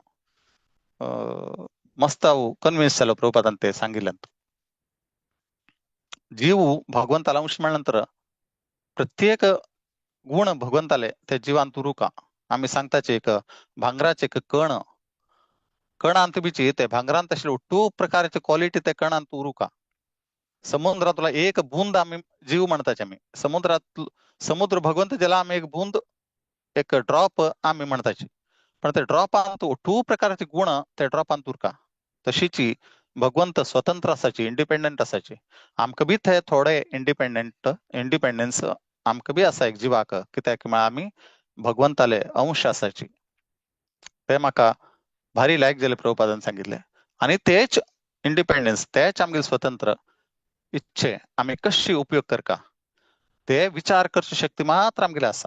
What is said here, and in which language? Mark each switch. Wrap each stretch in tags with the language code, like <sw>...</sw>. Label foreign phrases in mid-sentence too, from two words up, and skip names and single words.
<kok>मस्त हांव कन्विन्स जालो प्रभुपादान ते सांगिल्ल्यान जीव भगवंताला अंश म्हणल्यानंतर प्रत्येक गुण भगवंताले ते जिवांत उरुका आम्ही सांगताचे एक भांगराचे एक कणांत बिची ते भांगरांत आशिल्ले टू प्रकारचे क्वालिटी ते कणांत उरुका समुद्रातला एक बूंद आम्ही जीव म्हणताचे आम्ही समुद्र भगवंत ज्याला आम्ही एक बूंद एक ड्रॉप आम्ही म्हणताचे पण ते ड्रॉपांत टू प्रकारचे गुण ते ड्रॉपांत उरका तशीची भगवंत स्वतंत्र आसाची इंडिपेंडंट आसाची आमकां बी थंय थोडे इंडिपेंडन्स आमकां बी आसा एक जिवाक कित्याक म्हळ्यार आमी भगवंताले अंश आसाची ते म्हाका भारी लायक जाले प्रभुपादान सांगितले आणि तेच इंडिपेंडन्स तेच आमगे स्वतंत्र इच्छे आमी कशी उपयोग करका ते विचार करची शक्ती मात्र आमगेली आसा</kok>